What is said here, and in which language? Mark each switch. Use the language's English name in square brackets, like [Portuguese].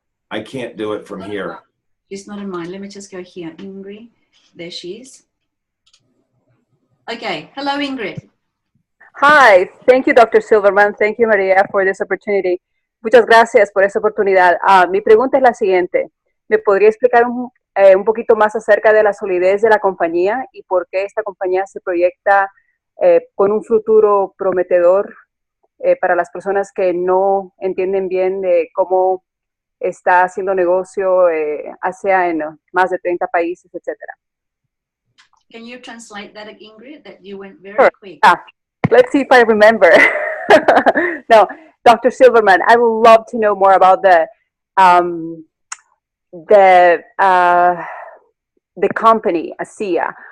[English] I can't do it from here. She's not in mine. Let me just go here. Ingrid. There she is. Okay. Hello, Ingrid. Hi. Thank you, Dr. Silverman. Thank you, Maria, for this opportunity. [Spanish] Muchas gracias por esa oportunidad. Mi pregunta es la siguiente. ¿Me podría explicar un poquito más acerca de la solidez de la compañía y por qué esta compañía se proyecta con un futuro prometedor para las personas que no entienden bien de cómo está haciendo negocio, hacia en más de 30 países, etcétera? [English] Can you translate that, Ingrid? That you went very Sure. quick. Let's see if I remember. No, Dr. Silverman, I would love to know more about the company, ASEA.